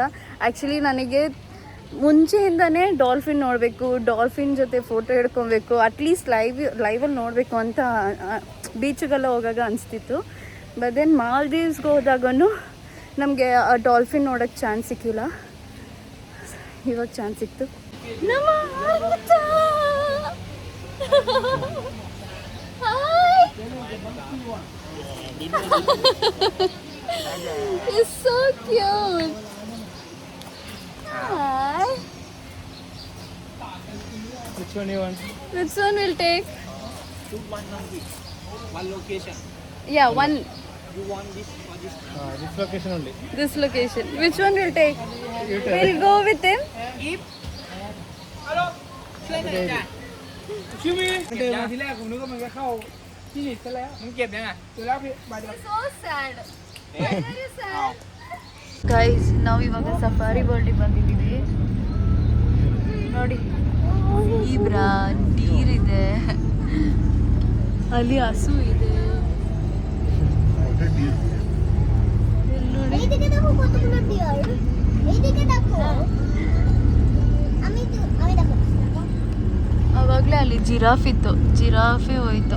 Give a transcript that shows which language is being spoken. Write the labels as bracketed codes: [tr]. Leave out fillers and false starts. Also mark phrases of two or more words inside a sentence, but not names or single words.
[kn] ಆ್ಯಕ್ಚುಲಿ ನನಗೆ ಮುಂಚೆಯಿಂದನೇ ಡಾಲ್ಫಿನ್ ನೋಡಬೇಕು, ಡಾಲ್ಫಿನ್ ಜೊತೆ ಫೋಟೋ ಹಿಡ್ಕೊಬೇಕು, [en] at least [kn] ಲೈವಲ್ಲಿ ನೋಡಬೇಕು ಅಂತ ಬೀಚಿಗೆಲ್ಲ ಹೋಗಾಗ ಅನಿಸ್ತಿತ್ತು. [en] but then [kn] ಮಾಲ್ದೀವ್ಸ್ಗೆ ಹೋದಾಗೂ ನಮಗೆ ಆ ಡಾಲ್ಫಿನ್ ನೋಡೋಕ್ಕೆ ಚಾನ್ಸ್ ಸಿಕ್ಕಿಲ್ಲ. ಇವಾಗ ಚಾನ್ಸ್ ಸಿಕ್ತು. ನಮ್ಮ [en] It's so cute. Hi. Which one you want? Which one will take? One location. Yeah, one. You want this or this? This location only. This location. Which one will take? You tell. We'll go with him. Hello. Chumi. [th] เดินมาทีแรกผมนึกว่ามันจะเข้าที่นี่ซะแล้วมันเก็บยังไงเสร็จแล้วพี่มาเดี๋ยว [en] So sad. Very sad. Guys, [kn] ನಾವು ಇವಾಗ ಸಫಾರಿ ವರ್ಲ್ಡ್ಗೆ ಬಂದಿದ್ದೀವಿ. ನೋಡಿ, ಜೀಬ್ರಾ, ಡೀರ್ ಇದೆ, ಅಲ್ಲಿ ಹಸು ಇದೆ. ನೋಡಿ, [bn] এইদিকে দেখো কতগুলো ডিয়ার, এইদিকে দেখো, আমি দেখো [kn] ಅವಾಗಲೇ ಅಲ್ಲಿ ಜಿರಾಫ್ ಇತ್ತು, ಜಿರಾಫೆ ಹೋಯ್ತು.